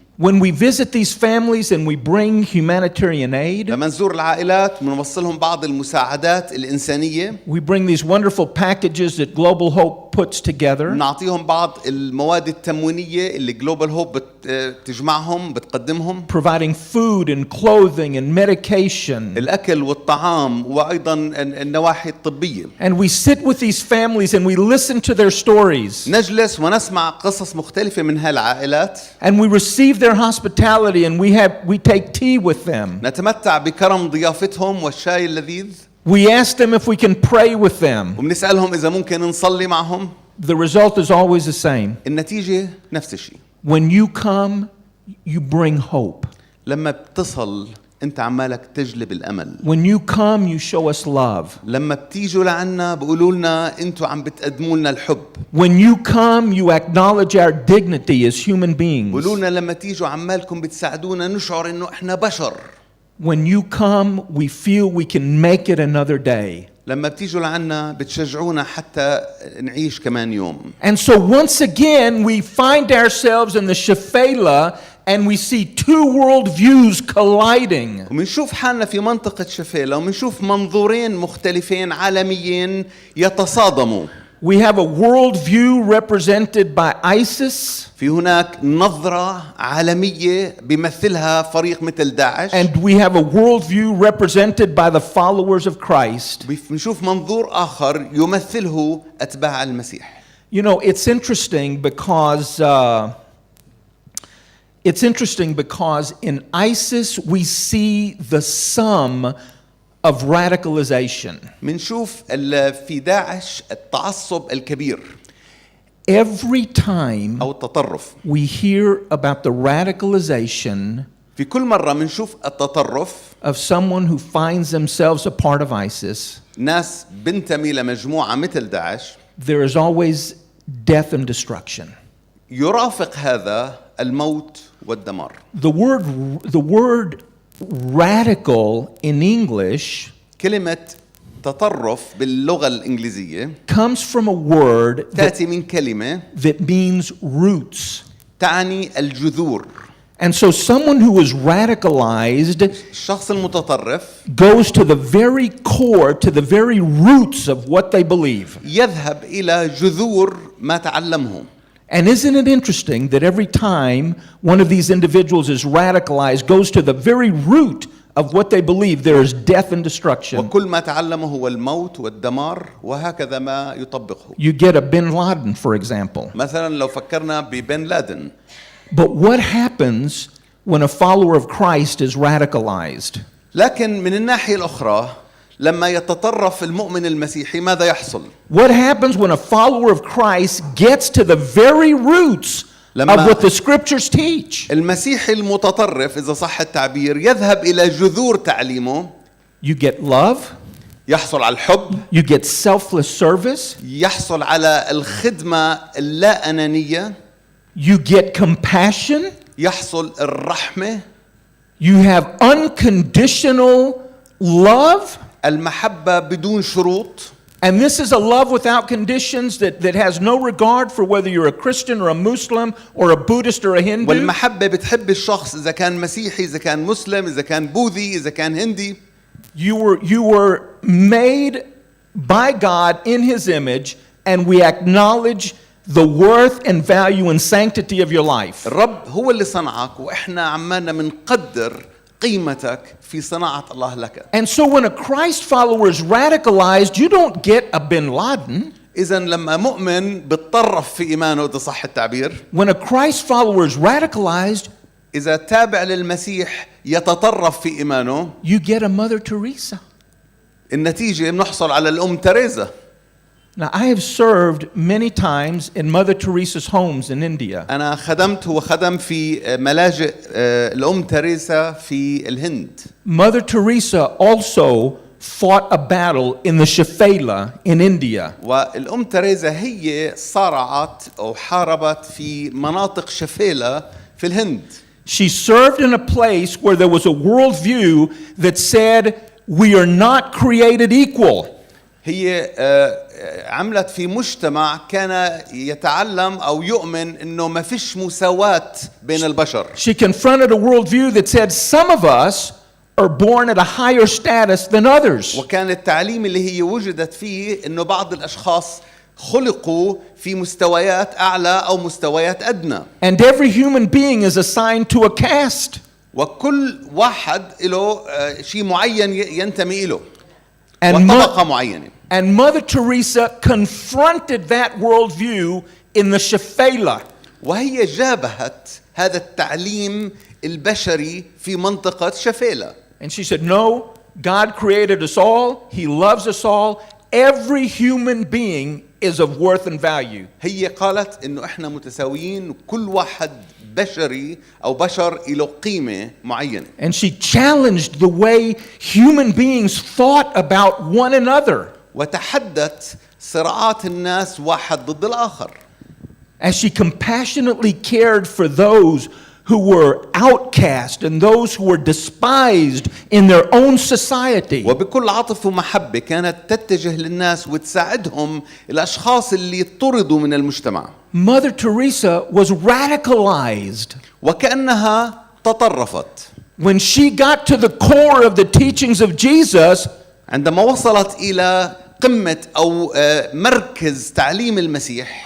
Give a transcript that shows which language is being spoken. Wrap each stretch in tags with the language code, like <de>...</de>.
<en>When we visit these families and we bring humanitarian aid,</en> <ar>لما نزور العائلات بنوصلهم بعض المساعدات الإنسانية.</ar> <en>we bring these wonderful packages that Global Hope puts together.</en> <ar>نعطيهم بعض المواد التموينية اللي Global Hope بتجمعهم بتقدمهم.</ar> <en>Providing food and clothing and medication.</en> <ar>الأكل والطعام وأيضا النواحي الطبية.</ar> <en>And we sit with these families and we listen to their stories.</en> <ar>نجلس ونسمع قصص مختلفة من هالعائلات.</ar> <en>And we receive their hospitality and we take tea with them.</en> <ar>نتمتع بكرم ضيافتهم والشاي اللذيذ.</ar> <en>We ask them if we can pray with them.</en> <ar>وبنسألهم إذا ممكن نصلي معهم.</ar> <en>The result is always the same.</en> <ar>النتيجة نفس الشيء.</ar> <en>When you come, you bring hope.</en> <ar>لما بتصل أنت عمالك تجلب الأمل.</ar> <en>When you come, you show us love.</en> <ar>لما بتيجوا لعنا بقولوا لنا أنتوا عم بتقدموا لنا الحب.</ar> <en>When you come, you acknowledge our dignity as human beings.</en> <ar>بقولوا لنا لما تيجوا عمالكم بتساعدونا نشعر إنه إحنا بشر.</ar> <en>When you come, we feel we can make it another day.</en> <ar>لما بتيجوا لعنا بتشجعونا حتى نعيش كمان يوم.</ar> <en>And so once again, we find ourselves in the Shephelah and we see two worldviews colliding.</en> <ar>ومنشوف حالنا في منطقة شفيلة ومنشوف منظورين مختلفين عالميين يتصادموا.</ar> <en>We have a worldview represented by ISIS.</en> <ar>في هناك نظرة عالمية بيمثلها فريق مثل داعش.</ar> <en>And we have a worldview represented by the followers of Christ.</en> <ar>بنشوف منظور آخر يمثله أتباع المسيح.</ar> <en>You know, it's interesting because It's interesting because in ISIS we see the sum of radicalization.</en> <ar>منشوف في داعش التعصب الكبير</ar> <en>Every time</en> <ar>أو التطرف.</ar> <en>we hear about the radicalization</en> <ar>في كل مرة منشوف التطرف</ar> <en>of someone who finds themselves a part of ISIS,</en> <ar>ناس بنتمي لمجموعة مثل داعش،</ar> <en>there is always death and destruction.</en> <ar>يرافق هذا الموت والدمار.</ar> <en>The word radical in English</en> <ar>كلمة تطرف باللغة الإنجليزية</ar> <en>comes from a word</en> <ar>تأتي من كلمة</ar> <en>that means roots.</en> <ar>تعني الجذور.</ar> <en>And so someone who is radicalized</en> <ar>الشخص المتطرف</ar> <en>goes to the very core, to the very roots of what they believe.</en> <ar>يذهب إلى جذور ما تعلمه.</ar> <en>And isn't it interesting that every time one of these individuals is radicalized, goes to the very root of what they believe, there is death and destruction.</en> <ar>وكل ما تعلمه هو الموت والدمار وهكذا ما يطبقه.</ar> <en>You get a bin Laden, for example.</en> <ar>مثلا لو فكرنا ببن لادن.</ar> <en>But what happens when a follower of Christ is radicalized?</en> <ar>لكن من الناحية الأخرى لما يتطرف المؤمن المسيحي ماذا يحصل؟</ar> <en>What happens when a follower of Christ gets to the very roots of what the scriptures teach?</en> <ar>المسيحي المتطرف إذا صح التعبير يذهب إلى جذور تعليمه.</ar> <en>You get love,</en> <ar>يحصل على الحب،</ar> <en>you get selfless service,</en> <ar>يحصل على الخدمة اللا أنانية،</ar> <en>you get compassion,</en> <ar>يحصل الرحمة،</ar> <en>you have unconditional love.</en> <ar>المحبة بدون شروط.</ar> <en>And this is a love without conditions that has no regard for whether you're a Christian or a Muslim or a Buddhist or a Hindu.</en> <ar>والمحبة بتحب الشخص إذا كان مسيحي، إذا كان مسلم، إذا كان بوذي، إذا كان هندي.</ar> <en>You were made by God in His image, and we acknowledge the worth and value and sanctity of your life.</en> <ar>الرب هو اللي صنعك وإحنا عمالنا منقدر قيمتك في صناعة الله لك.</ar> <en>And so when a Christ follower is radicalized, you don't get a bin Laden.</en> <ar>إذا لما مؤمن بتطرف في إيمانه إذا صح التعبير.</ar> <en>When a Christ follower is radicalized,</en> <ar>إذا تابع للمسيح يتطرف في إيمانه.</ar> <en>you get a Mother Teresa.</en> <ar>النتيجة بنحصل على الأم تريزا.</ar> <en>Now, I have served many times in Mother Teresa's homes in India.</en> <ar>أنا خدمت وخدم في ملاجئ الأم تريزا في الهند.</ar> <en>Mother Teresa also fought a battle in the Shafela in India.</en> <ar>والأم تريزا هي صارعت أو حاربت في مناطق شفيلة في الهند.</ar> <en>She served in a place where there was a worldview that said, we are not created equal.</en> <ar>هي عملت في مجتمع كان يتعلم أو يؤمن إنه ما فيش مساواة بين البشر.</ar> <en>She confronted a worldview that said some of us are born at a higher status than others.</en> <ar>وكان التعليم اللي هي وجدت فيه إنه بعض الأشخاص خلقوا في مستويات أعلى أو مستويات أدنى.</ar> <en>And every human being is assigned to a caste.</en> <ar>وكل واحد له شيء معين ينتمي له.</ar> <en>And</en> <ar>وطبقة معينة.</ar> <en>And Mother Teresa confronted that worldview in the Shafela.</en> <ar>وهي جابهت هذا التعليم البشري في منطقة شفيلة.</ar> <en>And she said, no, God created us all. He loves us all. Every human being is of worth and value.</en> <ar>هي قالت إنه إحنا متساويين وكل واحد بشري أو بشر له قيمة معينة.</ar> <en>And she challenged the way human beings thought about one another.</en> <ar>وتحدت صراعات الناس واحد ضد الآخر.</ar> <en>As she compassionately cared for those who were outcast and those who were despised in their own society.</en> <ar>وبكل عطف ومحبة كانت تتجه للناس وتساعدهم الأشخاص اللي طردوا من المجتمع.</ar> <en>Mother Teresa was radicalized.</en> <ar>وكأنها تطرفت.</ar> <en>When she got to the core of the teachings of Jesus,</en> <ar>عندما وصلت إلى قمة أو مركز تعليم المسيح,</ar>